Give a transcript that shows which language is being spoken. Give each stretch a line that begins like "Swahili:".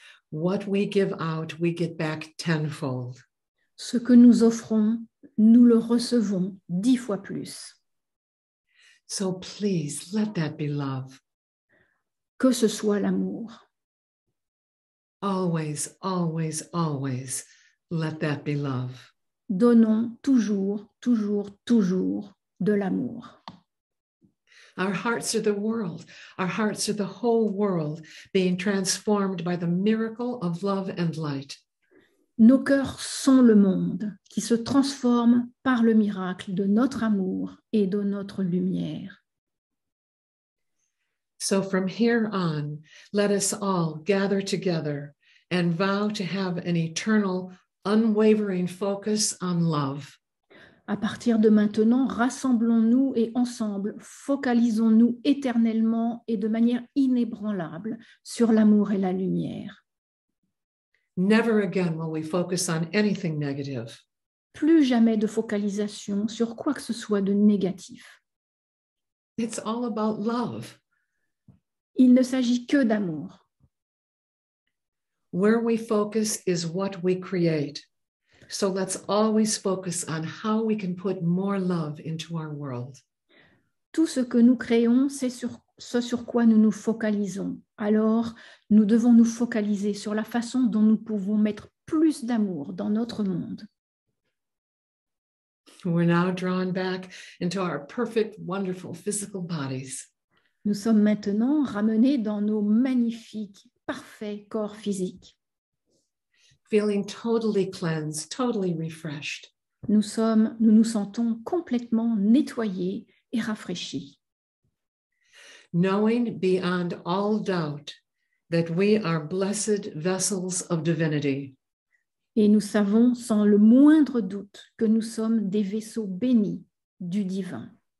English: What we give out, we get back tenfold.
French: Ce que nous offrons, nous le recevons 10 fois plus.
English: So please, let that be love.
French: Que ce soit l'amour.
English: Always, always, always, let that be love.
French: Donnons toujours, toujours, toujours de l'amour.
English: Our hearts are the world. Our hearts are the whole world being transformed by the miracle of love and light.
French: Nos cœurs sont le monde qui se transforme par le miracle de notre amour et de notre lumière.
English: So from here on, let us all gather together and vow to have an eternal, unwavering focus on love.
French: À partir de maintenant, rassemblons-nous et ensemble, focalisons-nous éternellement et de manière inébranlable sur l'amour et la lumière.
English: Never again will we focus on anything negative.
French: Plus jamais de focalisation sur quoi que ce soit de négatif.
English: It's all about love.
French: Il ne s'agit que d'amour.
English: Where we focus is what we create. So let's always focus on how we can put more love into our world.
French: Tout ce que nous créons, c'est ce sur quoi nous nous focalisons. Alors, nous devons nous focaliser sur la façon dont nous pouvons mettre plus d'amour dans notre monde.
English: We're now drawn back into our perfect, wonderful physical bodies.
French: Nous sommes maintenant ramenés dans nos magnifiques, parfaits corps physiques.
English: Feeling totally cleansed, totally refreshed.
French: Nous nous sentons complètement nettoyés et rafraîchis.
English: Knowing beyond all doubt that we are blessed vessels of divinity.
French: Et nous savons sans le moindre doute que nous sommes des vaisseaux bénis du divin.